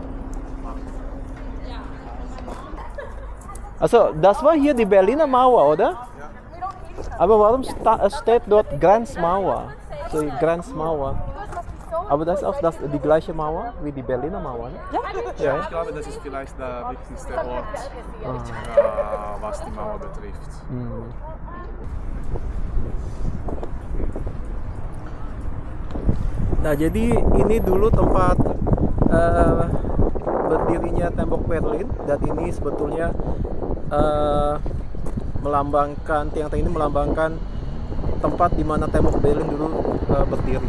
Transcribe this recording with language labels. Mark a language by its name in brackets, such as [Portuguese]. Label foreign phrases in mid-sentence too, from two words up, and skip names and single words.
[German] Also, das war hier die Berliner Mauer, oder? Aber warum steht dort Grenzmauer? So, Grenzmauer. Aber das ist auch die gleiche Mauer wie die Berliner Mauer, ne? Ja. Ich glaube, das ist vielleicht der wichtigste Ort, was die Mauer betrifft. [Indonesian] Nah, jadi ini dulu tempat berdirinya tembok Berlin, dan ini sebetulnya melambangkan, tiang-tiang ini melambangkan tempat di mana tembok Berlin dulu berdiri.